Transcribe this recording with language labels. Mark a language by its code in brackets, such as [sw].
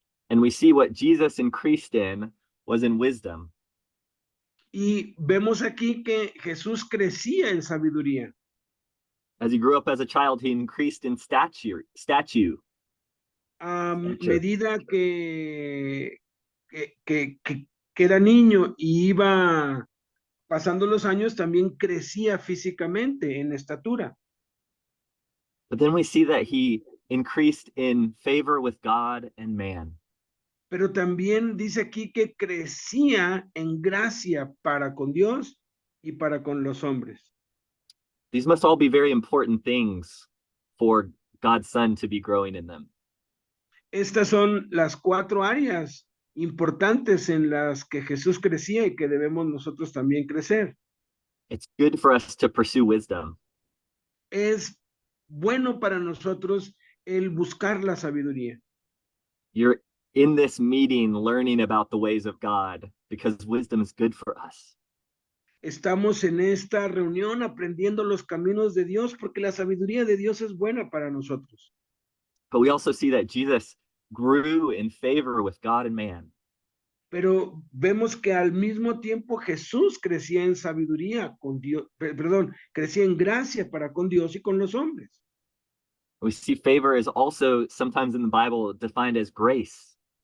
[en] And we see what Jesus increased in was in wisdom. [es] Y vemos aquí que Jesús crecía en sabiduría. [en] As he grew up as a child, he increased in stature. [es] A medida que era niño y iba pasando los años, también crecía físicamente en estatura. [en] But then we see that he increased in favor with God and man. [es] Pero también dice aquí que crecía en gracia para con Dios y para con los hombres. [en] These must all be very important things for God's Son to be growing in them. [es] Estas son las 4 áreas importantes en las que Jesús crecía y que debemos nosotros también crecer. [en] It's good for us to pursue wisdom. [es] Es bueno para nosotros el buscar la sabiduría. [en] You're in this meeting learning about the ways of God because wisdom is good for us. [es] Estamos en esta reunión aprendiendo los caminos de Dios porque la sabiduría de Dios es buena para nosotros. [en] But we also see that Jesus grew in favor with God and man. [es] Pero vemos que al mismo tiempo Jesús crecía en sabiduría con Dios, perdón, crecía en gracia para con Dios y con los hombres. [en] We see favor is also sometimes in the Bible defined as grace.